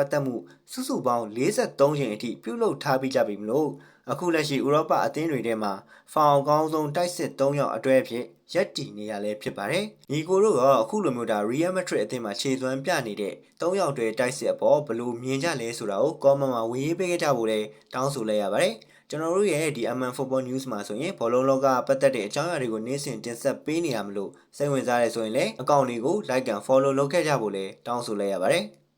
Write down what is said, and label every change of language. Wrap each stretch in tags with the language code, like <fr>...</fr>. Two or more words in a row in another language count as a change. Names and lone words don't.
<my>ပတ်သက်မှုစုစုပေါင်း43ချိန်အထိပြုလုပ်ထားပြီးကြပြီမလို့အခုလက်ရှိဥရောပအသင်းတွေထဲမှာဖောင်အကောင်းဆုံးတိုက်စစ်3ယောက်အတွဲအဖြစ်ရပ်တည်နေရလဲဖြစ်ပါတယ်။ညီကိုတို့ကအခုလိုမျိုးReal Madrid အသင်းမှာခြေစွမ်းပြနေတဲ့3ယောက်တွဲတိုက်စစ်အပေါ်ဘယ်လိုမြင်ကြလဲဆိုတာကို comment မှာဝင်ရေးပေးခဲ့ကြဖို့လဲတောင်းဆိုလိုက်ရပါတယ်။ကျွန်တော်တို့ရဲ့ဒီ MN Football News မှာဆိုရင်ဘောလုံးလောကပတ်သက်တဲ့အကြောင်းအရာတွေကိုနေ့စဉ်တင်ဆက်ပေးနေရမလို့စိတ်ဝင်စားရဲဆိုရင်လည်းအကောင့်လေးကို</my> <en>like and follow</en> <my>လုပ်ခဲ့ကြဖို့လဲတောင်းဆိုလိုက်ရပါတယ်။</my>